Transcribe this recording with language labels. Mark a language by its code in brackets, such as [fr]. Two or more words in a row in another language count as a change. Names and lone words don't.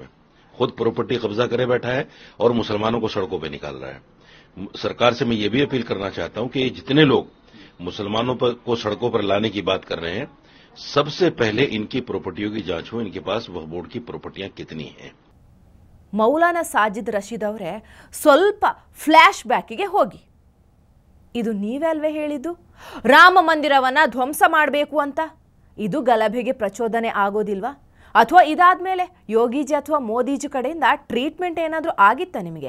[hi] खुद प्रॉपर्टी कब्जा करे बैठा है और मुसलमानों को सड़कों पर निकाल रहा है। सरकार से मैं ये भी अपील करना चाहता हूं कि जितने लोग मुसलमानों को सड़कों पर लाने की बात कर रहे हैं, सबसे पहले इनकी प्रॉपर्टियों की जांच हो, इनके पास वक्फ बोर्ड की प्रॉपर्टियां कितनी हैं। [kn] ಮೌಲಾನಾ ಸಾಜಿದ್ ರಶೀದ್ ಅವರೇ, ಸ್ವಲ್ಪ [en] flash backಗೆ [kn] ಹೋಗಿ. ಇದು ನೀವೇ ಅಲ್ವೇ ಹೇಳಿದ್ದು ರಾಮ ಮಂದಿರವನ್ನ ಧ್ವಂಸ ಮಾಡಬೇಕು ಅಂತ? ಇದು ಗಲಭೆಗೆ ಪ್ರಚೋದನೆ ಆಗೋದಿಲ್ವಾ? ಅಥವಾ ಇದಾದ್ಮೇಲೆ ಯೋಗೀಜಿ ಅಥವಾ ಮೋದಿಜಿ ಕಡೆಯಿಂದ ಟ್ರೀಟ್ಮೆಂಟ್ ಏನಾದರೂ ಆಗಿತ್ತಾ ನಿಮಗೆ?